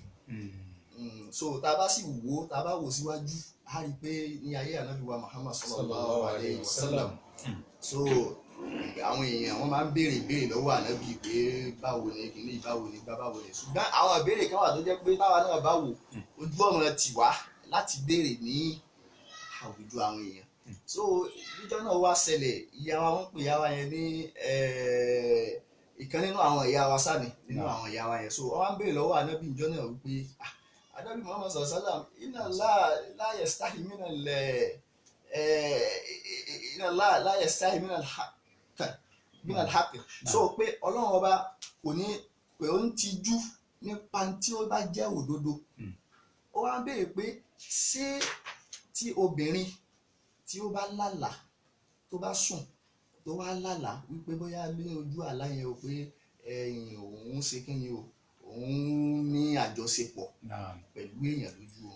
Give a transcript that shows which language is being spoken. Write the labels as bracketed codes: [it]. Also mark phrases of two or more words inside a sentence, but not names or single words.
[yo] So tá a bá sì wò tá a bá wò síwájú a rí i pé ní ayé ànábì wa Muhammad [ar] صلى الله عليه وسلم, [yo] so àwọn èèyàn wọn máa ń béèrè ìbéèrè lọ́wọ́ ànábì pé báwo ni kìíní báwo ni báwo ni, ṣùgbọ́n àwọn ìbéèrè kan wà tó jẹ́ pé táwa náà bá wò ojú ọ̀nà tì wá láti béèrè ní àwùjọ àwọn èèyàn. So níjọ́ náà wá ṣẹlẹ̀, ìyá wa wọ́n pè ìyá wa yẹn ní ìkan nínú àwọn ìyá wa sáni nínú àwọn ìyá wa yẹn. So wọ́n wá ń béèrè lọ́wọ́ ànábì níjọ́ náà wípé ànábì Muhammad [ar] صلى الله عليه وسلم إن لا يستحي من الحق, [yo] so pé Ọlọ́run ọba kò ní pé ó ń tijú nípa tí ó bá jẹ́ òdodo. Ó wá ń béèrè pé ṣé tí obìnrin tí ó bá lálàá tó bá sùn tó wá lálàá wípé bóyá ní ojú àlá yẹn o pé òun ṣe kí ni o, òun ní àjọṣepọ̀ pẹ̀lú èèyàn lójú òun.